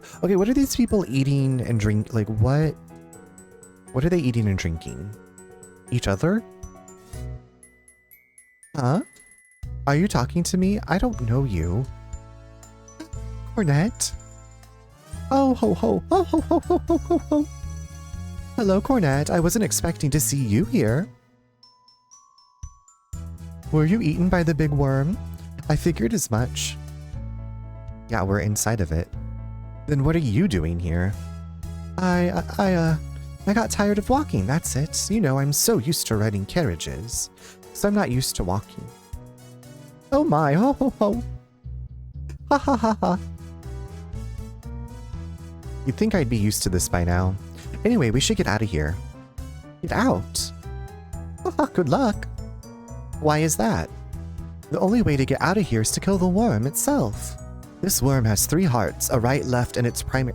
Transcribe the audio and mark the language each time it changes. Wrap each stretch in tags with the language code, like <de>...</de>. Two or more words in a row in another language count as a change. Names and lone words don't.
<en>Okay, what are these people eating and drink? Like, what? What are they eating and drinking? Each other? Huh? Are you talking to me? I don't know you. Cornet? Oh, ho, ho, ho, ho, ho, ho, ho, ho, ho. Hello, Cornet. I wasn't expecting to see you here. Were you eaten by the big worm? I figured as much. Yeah, we're inside of it. Then what are you doing here? I got tired of walking, that's it. You know, I'm so used to riding carriages, so I'm not used to walking. Oh my, ho ho ho. Ha ha ha ha. You'd think I'd be used to this by now. Anyway, we should get out of here. Get out? Haha, good luck. Why is that? The only way to get out of here is to kill the worm itself. This worm has 3 hearts, a right, left, and its primary.</en>